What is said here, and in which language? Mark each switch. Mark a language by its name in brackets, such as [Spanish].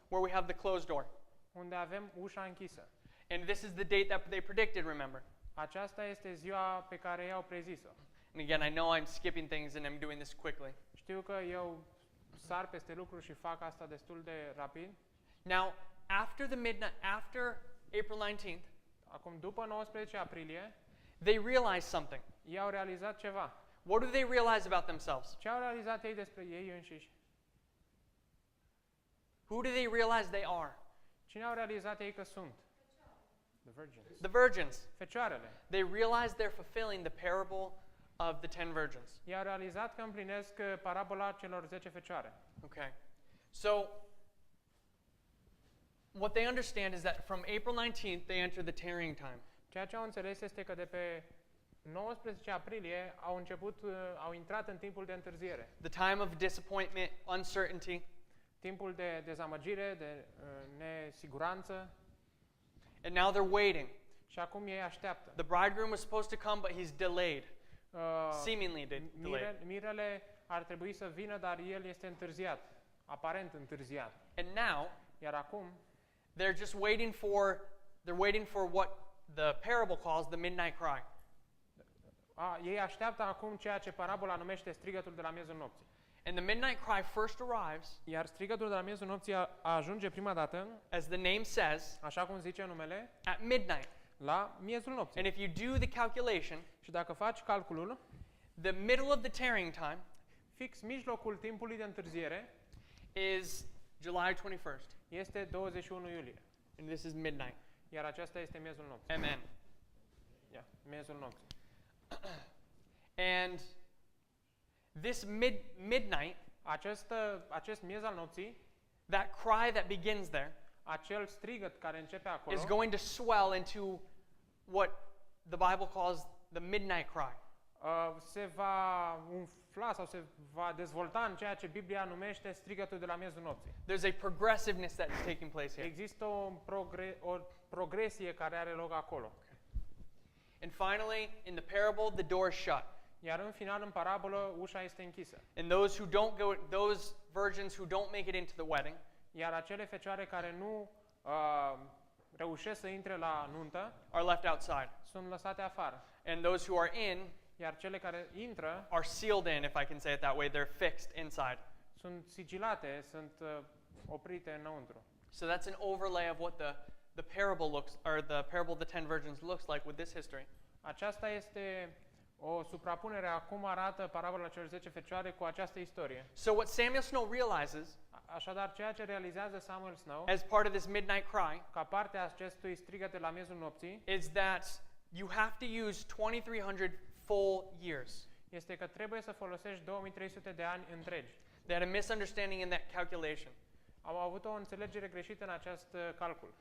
[English] where we have the closed door. [Romanian] unde avem ușa închisă. [English] And this is the date that they predicted, remember. [Romanian] Aceasta este ziua pe care ei au prezis-o. [English] And again, I know I'm skipping things and I'm doing this quickly. [Romanian] Știu că eu sar peste lucruri și fac asta destul de rapid. [English] Now, after after April 19th, [Romanian] Acum, după 19 aprilie, [English] they realized something. [Romanian] ei au realizat ceva. [English] What do they realize about themselves? [Romanian] Ce au realizat ei despre ei înșiși? [English] Who do they realize they are? [Romanian] Cine au realizat ei că sunt? [English] The virgins. The virgins. [Romanian] Fecioarele. [English] They realize they're fulfilling the parable of the 10 virgins. [Romanian] Ei au realizat că împlinesc parabola celor 10 fecioare. [English] Okay. So, what they understand is that from April 19th, they enter the tarrying time. [Romanian] Ceea ce au înțeles este că de pe 19 aprilie au intrat în timpul de întârziere. [English] The time of disappointment, uncertainty. [Romanian] Timpul de dezamăgire, de nesiguranță. [English] And now they're waiting. [Romanian] Și acum ei așteaptă. [English] The bridegroom was supposed to come, but he's delayed. Seemingly delayed. [Romanian] Mirele ar trebui să vină, dar el este întârziat. Aparent întârziat. [English] And now, [Romanian] Iar acum, [English] they're just waiting for what the parable calls the midnight cry. [Romanian] ei așteaptă acum ceea ce parabola numește strigătul de la miezul nopții. [English] And the midnight cry first arrives, [Romanian] Iar strigătul de la miezul nopții ajunge prima dată, [English] as the name says, [Romanian] așa cum zice numele, [English] at midnight. [Romanian] la miezul nopții. [English] And if you do the calculation, [Romanian] Și dacă faci calculul, [English] the middle of the tarrying time [Romanian] fix mijlocul timpului de întârziere [English] is July 21st. [Romanian] este 21 iulie. [English] And this is midnight. [Romanian] Iar aceasta este miezul nopții. [English] Amen. [Romanian] Miezul nopții. [English] And this midnight, [Romanian] Acest miez al nopții, [English] that cry that begins there, [Romanian] acel strigăt care începe acolo, [English] is going to swell into what the Bible calls the midnight cry. [Romanian] se va umfla sau se va dezvolta în ceea ce Biblia numește strigătul de la miezul nopții. [English] There's a progressiveness that is taking place here. [Romanian] Există o progresie care are loc acolo. [English] And finally, in the parable, the door is shut. [Romanian] Iar în final, în parabolă, ușa este închisă. [English] And those virgins who don't make it into the wedding, [Romanian] Iar acele fecioare care nu reușesc să intre la nuntă [English] are left outside. [Romanian] sunt lăsate afară. [English] And those who are in [Romanian] Iar cele care intră [English] are sealed in, if I can say it that way. They're fixed inside. [Romanian] sunt sigilate, sunt oprite înăuntru. [English] So that's an overlay of what the parable the parable of the 10 virgins looks like with this history. [Romanian] Aceasta este o suprapunere a cum arată parabola celor 10 fecioare cu această istorie. [English] So what Samuel Snow realizes, [Romanian] Așadar, ceea ce realizează Samuel Snow, [English] as part of this midnight cry, [Romanian] ca parte a acestui strigăt de la miezul nopții, [English] is that you have to use 2300 full years. [Romanian] este că trebuie să folosești 2300 de ani întregi. [English] They had a misunderstanding in that calculation. [Romanian] Au avut o înțelegere greșită în acest calcul.